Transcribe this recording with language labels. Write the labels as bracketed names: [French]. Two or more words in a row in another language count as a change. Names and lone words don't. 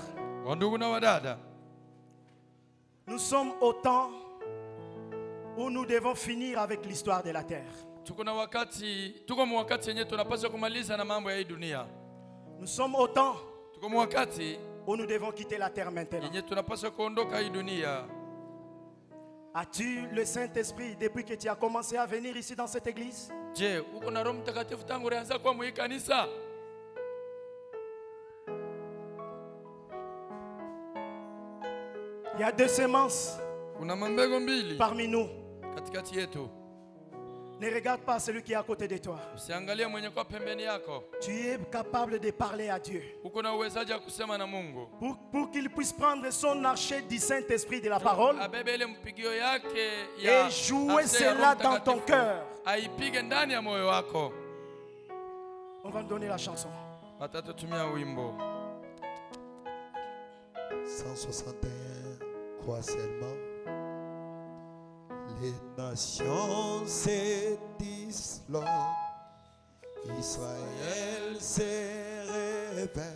[Swahili] wa ndugu na wadada, [French] nous sommes au temps où nous devons finir avec l'histoire de la terre. [Swahili] tuko mwakati yenye tunapaswa kumaliza na mambo ya hii dunia. [French] Nous sommes au temps [Swahili] Tuko mwakati [French] où nous devons quitter la terre maintenant. [Swahili] yenye tunapaswa kuondoka hii dunia. [French] As-tu le Saint-Esprit depuis que tu as commencé à venir ici dans cette église? [Swahili] Je, uko na Roho Mtakatifu tangu ulianza kwa mwi kanisa? [French] Il y a deux semences [Swahili] Kuna mambego mbili [French] parmi nous. [Swahili] katikati yetu. [French] Ne regarde pas celui qui est à côté de toi. [Swahili] Usiangalie mwenye kwa pembeni yako. [French] Tu es capable de parler à Dieu. [Swahili] Uko na uwezaji wa kusema na Mungu. [French] Pour qu'il puisse prendre son archet du Saint-Esprit de la parole [Swahili] Abebe ile mpigio yake ya [French] et jouer [Swahili] arse ya [French] cela [Swahili] Roho [French] dans ton [Swahili] Mtakatifu. [French] cœur. [Swahili] Aipige ndani ya moyo wako. [French] On va donner la chanson. [Swahili] Watatutumia wimbo [French] 161, crois seulement. Les nations se disloquent, Israël se réveille.